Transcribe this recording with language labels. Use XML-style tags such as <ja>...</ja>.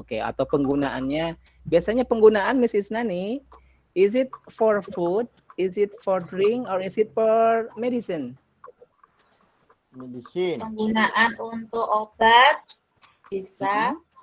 <id>Oke, atau penggunaannya biasanya penggunaan Mrs.</id> <en>Nani, is it for food, is it for drink, or is it for medicine? Medicine.</en> <id>Penggunaan untuk obat bisa.</id>